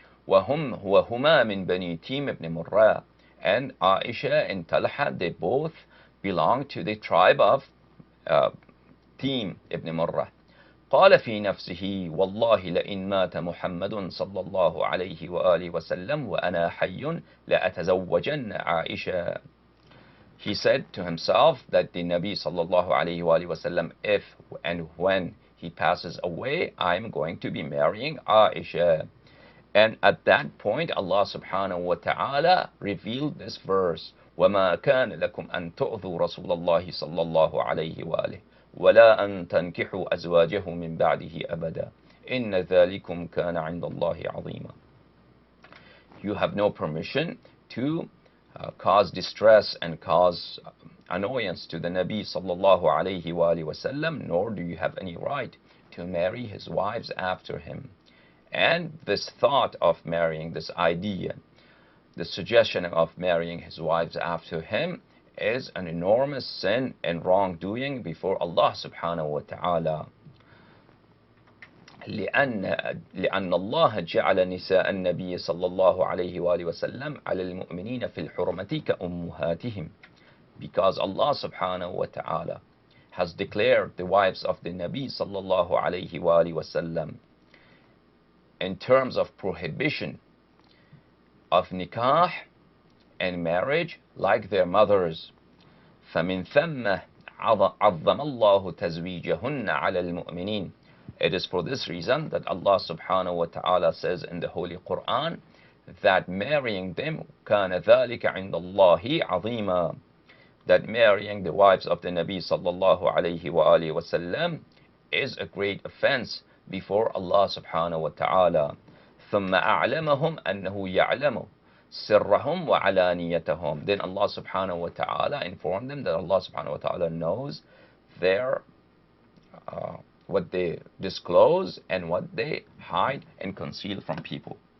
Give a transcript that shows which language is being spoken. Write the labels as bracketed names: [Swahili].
[Arabic] وَهُمَا مِن بَنِي تِيمِ ibn Murrah. [English] And Aisha and Talha, they both belong to the tribe of Tim ibn Murrah. [Arabic] قال في نفسه والله لئن مات محمد صلى الله عليه وآله وسلم وأنا حي لأتزوجن عائشة. [English] He said to himself that the Nabi sallallahu alayhi wa sallam, if and when he passes away, I'm going to be marrying Aisha. And at that point, Allah subhanahu wa ta'ala revealed this verse, [Arabic] وَمَا كَانَ لَكُمْ أَن تُؤْذُوا رَسُولَ اللَّهِ صَلَّى اللَّهُ عَلَيْهِ وَآلِهِ وَلَا أَن تَنْكِحُوا أَزْوَاجَهُ مِن بَعْدِهِ أَبَدًا إِنَّ ذَلِكُمْ كَانَ عِندَ اللَّهِ عَظِيمًا. [English] You have no permission to cause distress and cause annoyance to the Nabi sallallahu alayhi wa sallam, nor do you have any right to marry his wives after him. And this thought of marrying, this idea, the suggestion of marrying his wives after him is an enormous sin and wrongdoing before Allah subhanahu wa ta'ala. [Arabic] لأن الله جعل نساء النبي صلى الله عليه وآله وسلم على المؤمنين في الحرمة كأمهاتهم. [English] Because Allah subhanahu wa ta'ala has declared the wives of the Nabi [Arabic] صلى الله عليه وآله وسلم [English] in terms of prohibition of nikah and marriage like their mothers. [Arabic] فمن ثم عظم الله تزويجهن على المؤمنين. [English] It is for this reason that Allah subhanahu wa ta'ala says in the Holy Quran that marrying them [Arabic] كان ذلك عند الله عظيما, [English] that marrying the wives of the Nabi sallallahu alayhi wa alihi wasallam is a great offense before Allah subhanahu wa ta'ala. [Arabic] ثم أعلمهم أنه يعلم سرهم وعلانيتهم. [English] Then Allah subhanahu wa ta'ala informed them that Allah subhanahu wa ta'ala knows their what they disclose and what they hide and conceal from people.